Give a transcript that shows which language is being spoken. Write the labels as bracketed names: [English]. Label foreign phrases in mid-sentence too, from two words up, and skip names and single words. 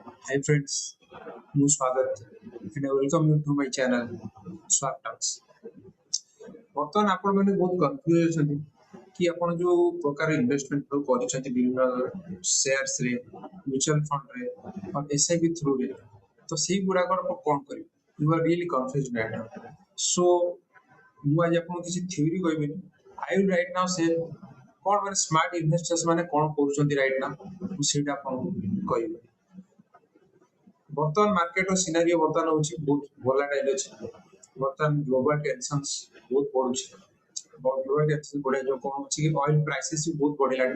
[English] Hi friends, [Odia] ମୁଁ ସ୍ୱାଗତ [English] and I welcome you to my channel Swag Talks। [Odia] ବର୍ତ୍ତମାନ ଆପଣ ମାନେ ବହୁତ କନଫ୍ୟୁଜ ଅଛନ୍ତି କି ଆପଣ ଯୋଉ ପ୍ରକାର ଇନଭେଷ୍ଟମେଣ୍ଟ କରିଛନ୍ତି ବିଭିନ୍ନ ସେୟାର୍ସ ରେ, [English] mutual fund [Odia] ରେ, SIP ଥ୍ରୁ ରେ, ତ ସେଇ ଗୁଡାକର ଆପଣ କଣ କରିବେ? [English] You are really confused right now. [Odia] So ମୁଁ ଆଜି ଆପଣଙ୍କୁ କିଛି ଥିଓରି କହିବିନି। [English] I will right now say [Odia] କଣ ମାନେ [English] smart investors [Odia] ମାନେ କଣ କରୁଛନ୍ତି ରାଇଟ୍ ନା, ମୁଁ ସେଇଟା ଆପଣଙ୍କୁ କହିବି। ବର୍ତ୍ତମାନ ମାର୍କେଟର ସିନାରିଓ ବର୍ତ୍ତମାନ ହଉଛି ବହୁତ ଭୋଲାଟାଇଲ୍ ଅଛି। ବର୍ତ୍ତମାନ [English] global tensions [Odia] ବହୁତ ବଢୁଛି। [English] global tension [Odia] ବଢିବା ଯୋଉ କଣ ହଉଛି କି [English] oil prices [Odia] ବି ବହୁତ ବଢିଲାଣି।